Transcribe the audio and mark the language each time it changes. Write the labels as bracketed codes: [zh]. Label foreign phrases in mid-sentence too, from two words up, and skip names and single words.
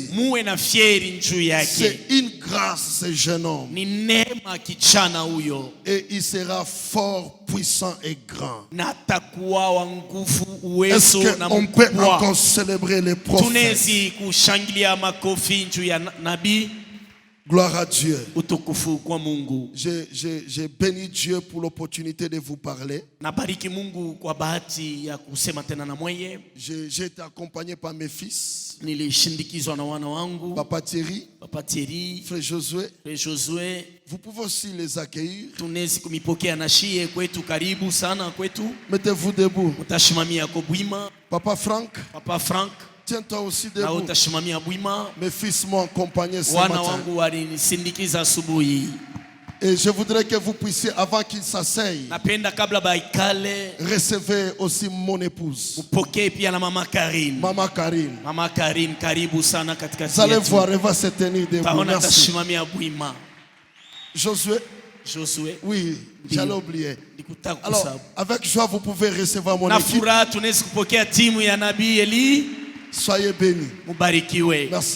[fr] C'est une grâce, ce jeune homme. Et il sera fort, puissant et grand. Est-ce qu'on peut encore célébrer les prophètes? Gloire à Dieu. [sw] Utukufu kwa Mungu. [fr] J'ai béni Dieu pour l'opportunité de vous parler. [sw] Nabariki Mungu kwa bahati ya kusema tena na mweye. [fr] J'ai été accompagné par mes fils. [sw] Nilishindikizwa na wana wangu. [fr] Papa Thierry, Frère Josué. Vous pouvez aussi les accueillir. [sw] Tunezi kumipokea na shie kwetu, karibu sana kwetu. [fr] Mettez-vous debout. [sw] Utashimamia kwa bwima. [fr] Papa Frank. Tiens-toi aussi debout. [sw] Na utashimamia bwima. [fr] Mes fils m'ont accompagné ce [sw] wana [fr] matin. [sw] wangu walinisindikiza asubuhi. [fr] Et je voudrais que vous puissiez, avant qu'ils s'asseyent, [sw] napenda kabla baikale, [fr] recevez aussi mon épouse. [sw] Upokee pia na Mama Karine. Mama Karine, karibu sana katika [fr] vous allez voir, elle va se tenir debout. Merci. Josué. Oui, j'allais oublier. Alors, avec joie, vous pouvez recevoir mon équipe. Soyez bénis. Merci.